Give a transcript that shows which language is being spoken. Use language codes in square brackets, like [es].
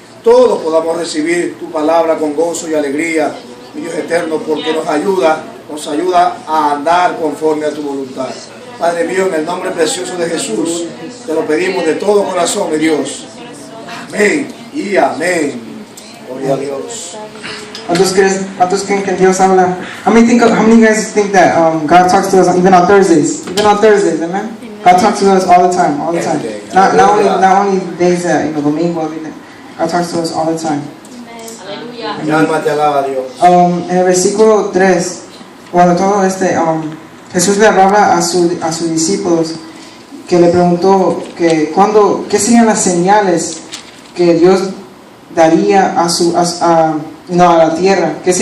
[es] Todos podamos recibir tu palabra con gozo y alegría, mi Dios eterno, porque nos ayuda a andar conforme a tu voluntad. Padre mío, en el nombre precioso de Jesús, te lo pedimos de todo corazón, mi Dios. Amén y amén. Gloria a Dios. ¿Cuántos creen que Dios habla? [en] How many of you guys think that God talks to us even on Thursdays? Even on Thursdays, amen? God talks to us all the time, all the time. Not only days that, domingo, everything. God talks to us all the time. [es] Mi alma te alaba, Dios. En el versículo 3, cuando todo Jesús le hablaba a sus discípulos, que le preguntó que qué serían las señales que Dios daría a la tierra,